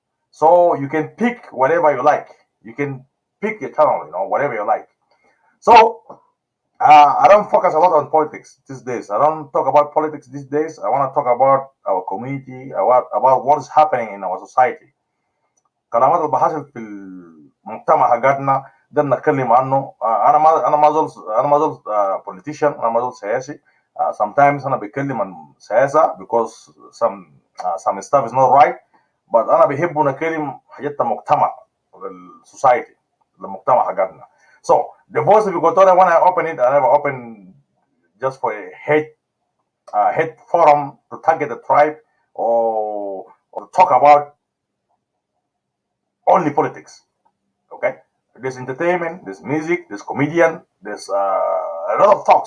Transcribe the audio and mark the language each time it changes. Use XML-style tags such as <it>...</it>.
<en>So you can pick whatever you like. You can pick a channel, whatever you like. So I don't focus a lot on politics these days. I don't talk about politics these days. I want to talk about our community, about what is happening in our society.</en> <ar>كلامات اللي بحصل في المجتمع حقتنا ده نتكلم عنه. انا ما زول politician. انا ما زول سياسي.</ar> <en>Sometimes</en> <ar>انا بتكلم عن سياسه</ar> <en>because some stuff is not right, but</en> <ar>انا بحب نتكلم حاجات المجتمع السوسايتي المجتمع حقتنا.</ar> <en>So the Voice of Equatoria, when I open it, I never open just for a hate forum to target the tribe or talk about only politics. Okay, there's entertainment, there's music, there's comedian, there's a lot of talk.</en>